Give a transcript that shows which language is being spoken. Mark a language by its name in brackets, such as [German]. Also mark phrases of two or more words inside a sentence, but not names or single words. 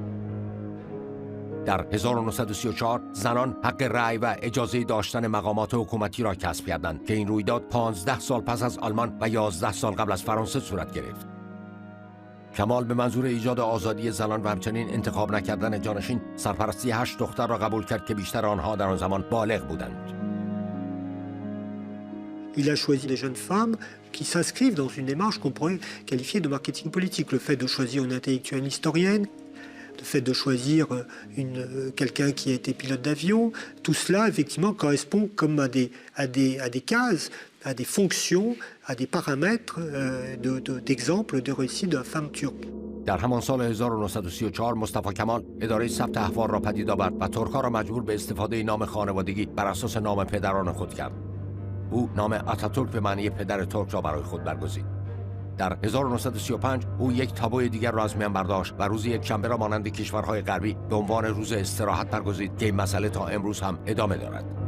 [Persian] در 1934 زنان حق رأی و اجازه داشتن مقامات حکومتی را کسب کردند که این رویداد 15 سال پس از آلمان و 11 سال قبل از فرانسه صورت گرفت. کمال به منظور ایجاد آزادی زنان و همچنین انتخاب نکردن جانشین سرپرستی 8 دختر را قبول کرد که بیشتر آنها در آن زمان بالغ بودند. [French] Il a choisi des jeunes femmes qui s'inscrivent dans une démarche qu'on pourrait qualifier de marketing politique. Le fait de choisir une intellectuelle historienne, le fait de choisir quelqu'un qui a été pilote d'avion, tout cela effectivement correspond comme à des cases, à des fonctions, à des paramètres d'exemple de réussite de la femme turque. [Persian] در همان سال 1934 مصطفی کمال اداره ثبت احوال را پدید آورد و ترک‌ها را مجبور به استفاده نام خانوادگی بر اساس نام پدران خود کرد. او نام اتاتورک به معنی پدر ترک را برای خود برگزید. در 1935 او یک تابوی دیگر را از میان برداشت و روز یکشنبه را مانند کشورهای غربی به عنوان روز استراحت برگزید که این مسئله تا امروز هم ادامه دارد.